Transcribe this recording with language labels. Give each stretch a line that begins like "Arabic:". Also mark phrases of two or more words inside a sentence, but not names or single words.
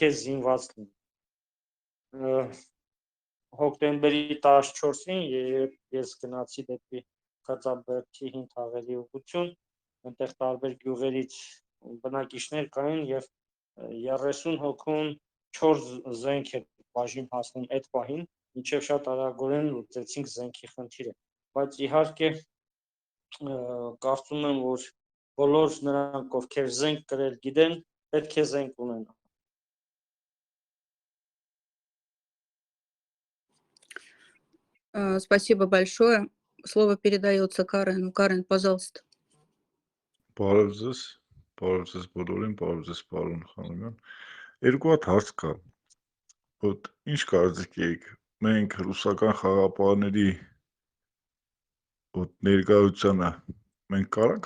Armenian: է զինված լինի։ Հոկտեմբերի 14-ին ես գնացի դեպի Խաչաբերդի հին թաղերի ուղղություն, այնտեղ տարբեր գյուղերից բնակիչներ կային եւ 30 հոգուն 4 զենք էր բաժին հասնում այդ պահին, ինչեւ շատ արագորեն լուծեցինք զենքի խնդիրը, բայց իհարկե կարծում եմ, որ բոլոր նրանք, ովքեր զենք կրել գիտեն, պետք է զենք ունենան։
Russian: Спасибо большое. Слово передается Карену. Карен, пожалуйста.
Armenian: Բարևձեզ բոլորին, բարևձեզ պարոն Խանոյան։ Երկու հատ հարց կա։ Ոտ ինչ կարծիք եք, մենք ռուսական խաղապահների ներկայությանը մենք կարանք